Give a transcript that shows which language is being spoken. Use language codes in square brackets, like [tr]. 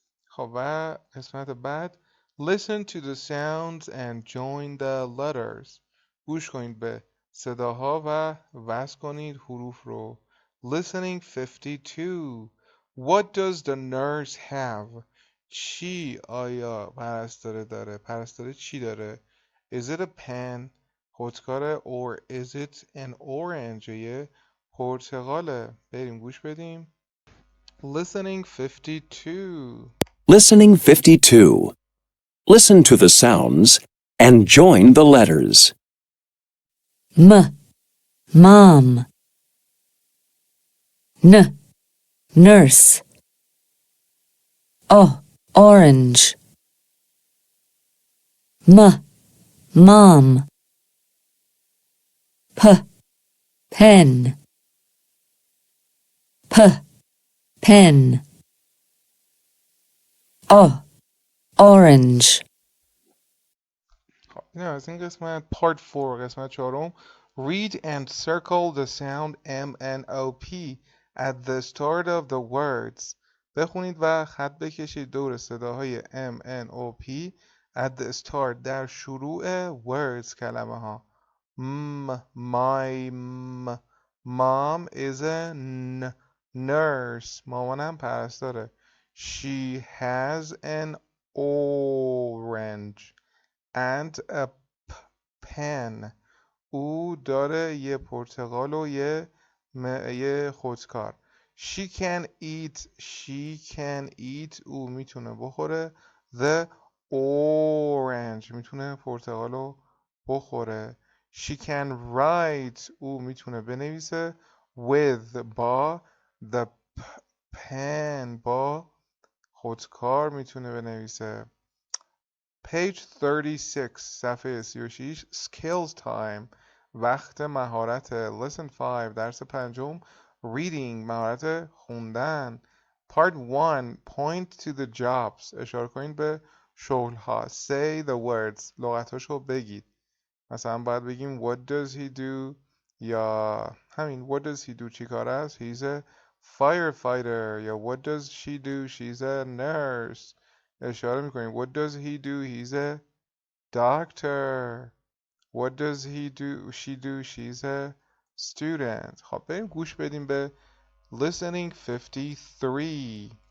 [fa] خب و قسمت بعد [en] Listen to the sounds and join the letters. [fa] گوش کنید به صداها و وصل کنید حروف رو. [en] Listening 52. What does the nurse have? [fa] چی آیا پرستاره داره؟ پرستاره چی داره؟ [en] Is it a pen? خودکاره or is it an orange? [fa] یه پرتقاله. بریم گوش بدیم. [en] Listening 52. Listening 52. Listen to the sounds and join the letters. Mom. Nurse. Orange. Mom. Pen. Pen. Orange. [fa] خب این از این قسمت. [en] Part 4 [fa] قسمت چهارم. [en] Read and circle the sound M N O P at the start of the words. [fa] بخونید و خط بکشید دور صداهای M N O P [en] at the start [fa] در شروع words کلمه ها. [en] My mom is a nurse. [fa] مامانم پرستاره. [en] She has an orange and a pen. [fa] او داره یه پرتقال و یه خودکار. [en] She can eat. [fa] او میتونه بخوره. [en] The orange [fa] میتونه پرتقال رو بخوره. [en] She can write. [fa] او میتونه بنویسه. [en] With با. The pen [fa] با خودکار میتونه بنویسه. [en] Page 36 [fa] صفحه 36. [en] Skills time [fa] وقت مهارت. Lesson 5 درس پنجم. Reading مهارت خوندن. [en] Part 1 Point to the jobs [fa] اشاره کنید به شغل ها. [en] Say the words [fa] لغتاشو بگید. مثلا باید بگیم [en] What does he do [fa] یا همین What does he do چی کار است. [en] He's a firefighter. یا What does she do she's a nurse. [fa] اشاره میکنیم [en] What does he do he's a doctor. What does she do she's a student. [fa] خب بریم گوش بدیم به Listening 53.